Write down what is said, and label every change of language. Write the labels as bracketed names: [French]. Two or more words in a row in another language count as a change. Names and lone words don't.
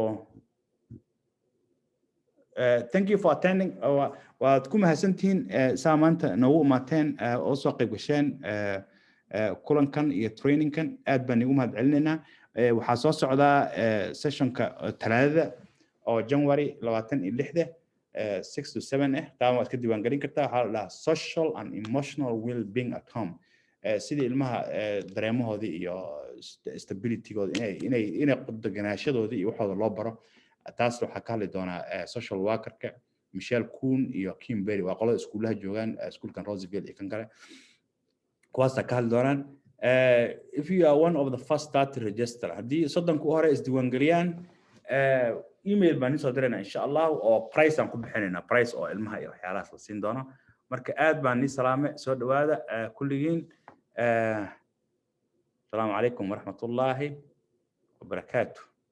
[English] thank you for attending [Somali] waad ku mahadsantihiin saamaanta nagu imaateen oo soo qayb gasheen kulankan iyo trainingkan aad baan ugu mahad celinaynaa waxaa soo socdaa sessionka talaadada oo January 26 6 to 7 taa waad ka diiwaan gelin kartaa waxa la dhahaa [English] social and emotional well-being at home [Somali] sidii ilmaha dareemahoodii iyo stability-gooda inay qudaganaashadoodii iyo waxooda loo baro taas waxa ka hadli doona [English] social worker-ka [Somali] Michelle Kuhn iyo Kim Berry waa qolada iskuulaha joogan iskuulkan Roseville iyo kan kale kuwaas ka hadli doonaan [English] if you are one of the first start to register [Somali] hadii soddonku hore is diiwaan geliyaan email baan soo dirayna [Arabic] إن شاء الله [Somali] oo price aan ku bixinayna price oo ilmaha iyo waxyaalahaas la siin doono marka aad baan ni salaame soo dhawaada kulligiin [Arabic] السلام عليكم ورحمة الله وبركاته